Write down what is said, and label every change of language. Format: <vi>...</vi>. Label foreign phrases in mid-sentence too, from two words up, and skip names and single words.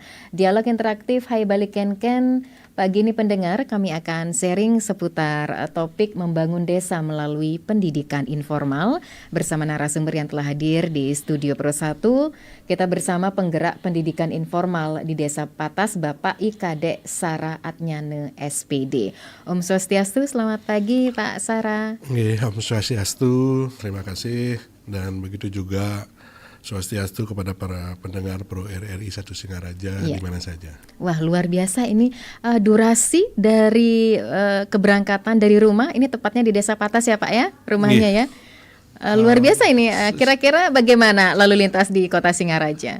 <id>Dialog interaktif Hai Balik Ken. Pagi ini pendengar, kami akan sharing seputar topik membangun desa melalui pendidikan informal bersama narasumber yang telah hadir di Studio Pro 1. Kita bersama penggerak pendidikan informal di Desa Patas, Bapak IKD Sara Atnyane SPD.</id> <sa>Om Swastiastu,</sa> <id>selamat pagi Pak Sara.</id> <sa>Om Swastiastu,</sa> <id>terima kasih. Dan begitu juga Swastiastu kepada para pendengar Pro RRI 1 Singaraja di mana saja. Wah, luar biasa ini durasi dari keberangkatan dari rumah, ini tepatnya di Desa Patas ya Pak ya, rumahnya ya. Luar biasa ini, kira-kira bagaimana lalu lintas di kota Singaraja?</id>